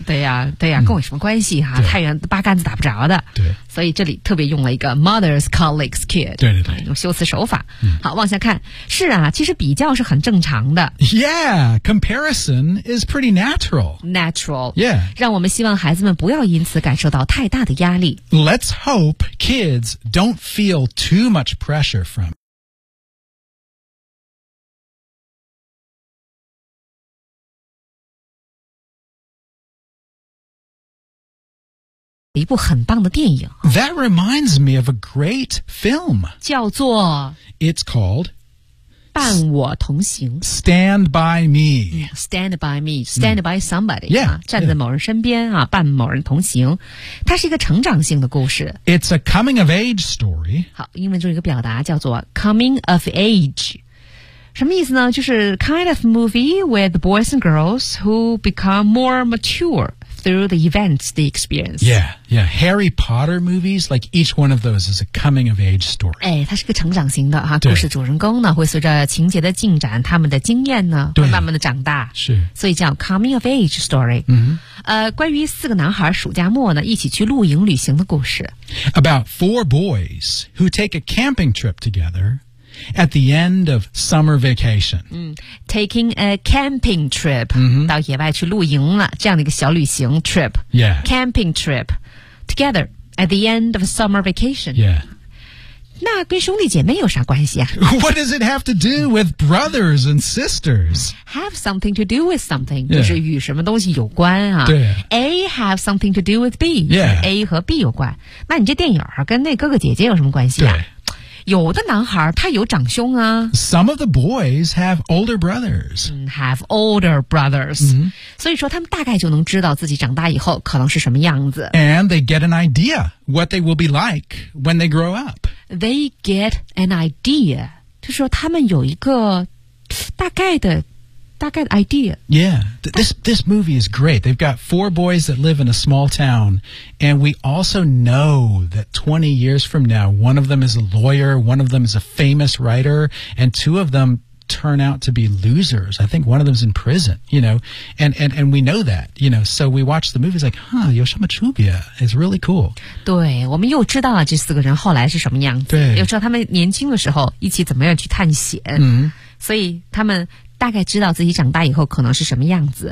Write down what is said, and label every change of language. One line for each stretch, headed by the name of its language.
Chinese: 对呀、啊，对呀、啊嗯，跟我有什么关系哈、啊？太远，八竿子打不着的。对，所以这里特别用了一个
English: mother's colleague's kid，
Chinese: 对对对，用修辞手法。好，往下看，是啊，其实比较是很正常的。
English: Yeah, comparison is pretty natural. Natural. Yeah.
Chinese: 让我们希望孩子们不要因此感受到太大的压力。
English: Let's hope kids don't feel too much pressure from
Chinese: 一部很棒的电影。
English: That reminds me of a great film.
Chinese: 叫做
English: It's called
Chinese: 伴我同行
English: Stand by me. Stand by me. Stand by somebody. Yeah,
Chinese: 站在某人身边、yeah. 伴某人同行。它是一个成长性的故事。
English: It's a coming of age story.
Chinese: 好，英文中一个表达叫做 coming of age. 什么意思呢？
English: 就是 kind of movie with boys and girls who become more mature through the events, the experience. Yeah, yeah. Harry Potter movies, like each one of those is a coming of age story.
Chinese: 哎，它是个成长型的哈、啊。故事主人公呢，会随着情节的进展，他们的经验呢，会慢慢的长大。是。所以叫
English: coming of age story.
Chinese: 嗯、mm-hmm.。关于四个男孩暑假末呢，一起去露营旅行的故事。
English: About four boys who take a camping trip together. At the end of summer vacation. Taking a camping trip.、 Mm-hmm.
Chinese: 到野外去露营了，这样的一个小旅行 trip.
English: Yeah. Camping trip. Together at the end of summer vacation. Yeah.
Chinese: 那跟兄弟姐妹有啥关系啊？
English: What does it have to do with brothers and sisters? Have something to do with something.、Yeah.
Chinese: 就是与什么东西有关啊。对。
English: A have something to do with B. Yeah.
Chinese: A 和 B 有关。那你这电影跟那哥哥姐姐有什么关系啊？对。有的男孩他有长兄啊。
English: Some of the boys have older brothers. Have older brothers.、 Mm-hmm.
Chinese: 所以说他们大概就能知道自己长大以后可能是什么样子。
English: And they get an idea what they will be like when they grow up. They get an idea.
Chinese: 就是说他们有一个大概的
English: idea. Yeah, this movie is great. They've got four boys that live in a small town. And we also know that 20 years from now, one of them is a lawyer, one of them is a famous writer, and two of them turn out to be losers. I think one of them is in prison, you know, and we know that, you know, so we watch the movie, it's like, huh,
Chinese: 有什么区别?
English: It's really cool.
Chinese: 对，我们又知道了这四个人后来是什么样子，对，又知道他们年轻的时候一起怎么样去探险，嗯，所以他们大概知道自己长大以后可能是什么样子。